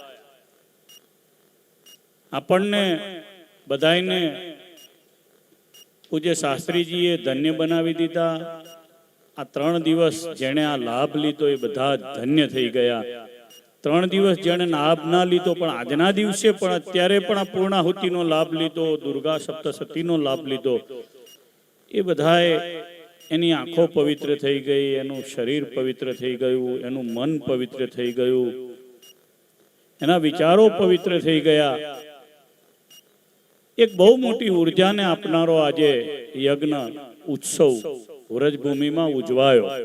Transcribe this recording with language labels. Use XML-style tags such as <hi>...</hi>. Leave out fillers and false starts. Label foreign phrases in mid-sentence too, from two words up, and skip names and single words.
<gu>આપણને બધાઈને પૂજ્ય શાસ્ત્રીજીએ ધન્ય બનાવી દીધા। આ 3 દિવસ જેણે આ લાભ લીધો એ બધા ધન્ય થઈ ગયા। 3 દિવસ જેણે લાભ ના લીધો પણ આજના દિવસે પણ અત્યારે પણ આ પૂર્ણાહુતિનો લાભ લીધો, દુર્ગા સપ્તશતીનો લાભ લીધો, એ બધાએ એની આંખો પવિત્ર થઈ ગઈ, એનું શરીર પવિત્ર થઈ ગયું, એનું મન પવિત્ર થઈ ગયું, એના વિચારો પવિત્ર થઈ ગયા. એક બહુ મોટી ઉર્જાને આપનારો આજે યજ્ઞ ઉત્સવ વ્રજભૂમિમાં ઉજવાયો.</gu>